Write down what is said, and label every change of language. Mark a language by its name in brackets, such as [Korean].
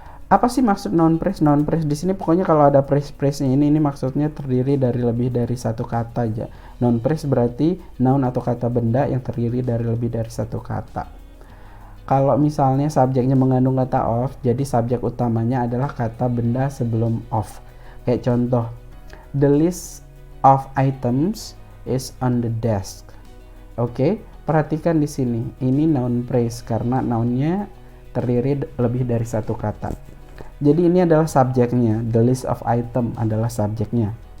[Indonesian] Apa sih maksud noun phrase? Noun phrase di sini pokoknya kalau ada phrase-nya ini maksudnya terdiri dari lebih dari satu kata aja. Noun phrase berarti noun atau kata benda yang terdiri dari lebih dari satu kata. Kalau misalnya subjeknya mengandung kata of, jadi subjek utamanya adalah kata benda sebelum of. Kayak contoh, [English] the list of items is on the desk. [Indonesian] Oke, perhatikan di sini. Ini noun phrase karena nounnya terdiri lebih dari satu kata. Jadi ini adalah subjeknya, [English] the list of item [Indonesian] adalah subjeknya.